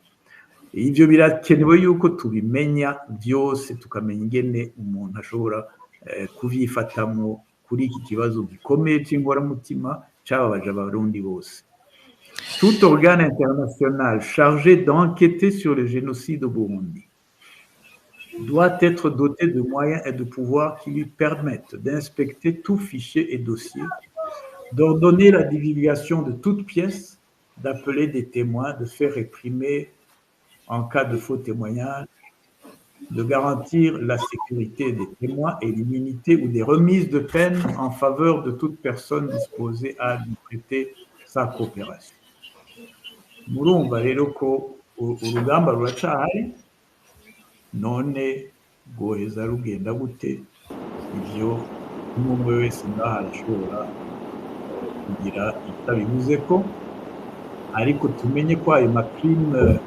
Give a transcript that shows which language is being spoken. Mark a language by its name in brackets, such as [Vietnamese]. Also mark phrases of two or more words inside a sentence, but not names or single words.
[Rundi] Ivyo birakenewe yuko tubimenya byose, tukamenya ingene umuntu ashobora kuvyifatamo kuri iki kibazo gikomeye cy'ingoramutima cyababaje abarundi bose. [French] Tout organe international chargé d'enquêter sur le génocide au Burundi doit être doté de moyens et de pouvoirs qui lui permettent d'inspecter tout fichier et dossier, d'ordonner la divulgation de toutes pièces, d'appeler des témoins, de faire réprimer en cas de faux témoignage, de garantir la sécurité des témoins et l'immunité ou des remises de peine en faveur de toute personne disposée à lui prêter sa coopération. [Rundi] murumva rero ko urugamba ruracahari none rwoheza rugenda gute ivyo umwe wese ngaha arashobora kugira icyo abivuze ko ariko tumenye ko ayo macrime